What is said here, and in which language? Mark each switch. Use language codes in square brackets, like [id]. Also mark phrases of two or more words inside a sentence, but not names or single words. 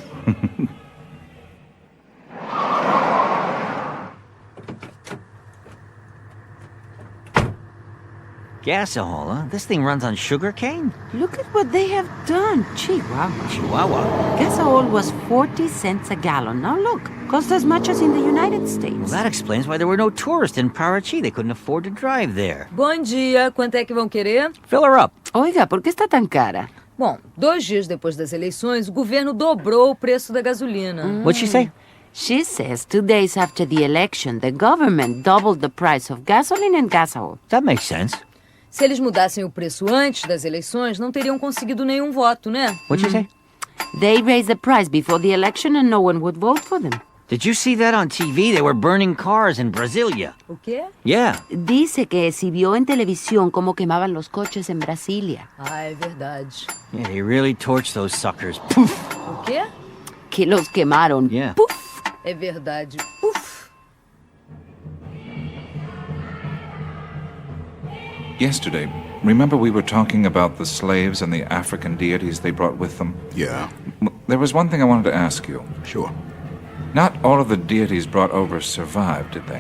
[en] Gasohol, huh? This thing runs on sugarcane? Look at what they have done. Chihuahua. Chihuahua? Gasoil was 40 cents a gallon. Now look, cost as much as in the United States. Well, that explains why there were no tourists in Parachi. They couldn't afford to drive there. [pt] Bom dia, quanto é que vão querer? [en] Fill her up. [es] Oiga, ¿por qué está tan cara? [pt] Bom, 2 dias depois das eleições, o governo dobrou o preço da gasolina. [en] What'd she say? She says 2 days after the election, the government doubled the price of gasoline and gasoil. That makes sense. [pt] Se eles mudassem o preço antes das eleições, não teriam conseguido nenhum voto, né? [en] What'd you say? They raised the price before the election and no one would vote for them. Did you see that on TV? They were burning cars in Brasilia. [pt] O quê? [en] Yeah. [es] Dice que si vio en televisión cómo quemaban los coches en Brasilia. [pt] Ah, é verdade. [en] Yeah, they really torched those suckers. Poof! [pt] O quê? [es] Que los quemaron. [en] Yeah. Puf! [pt] É verdade. Uf! [en] Yesterday, remember we were talking about the slaves and the African deities they brought with them? Yeah. There was one thing I wanted to ask you. Sure. Not all of the deities brought over survived, did they?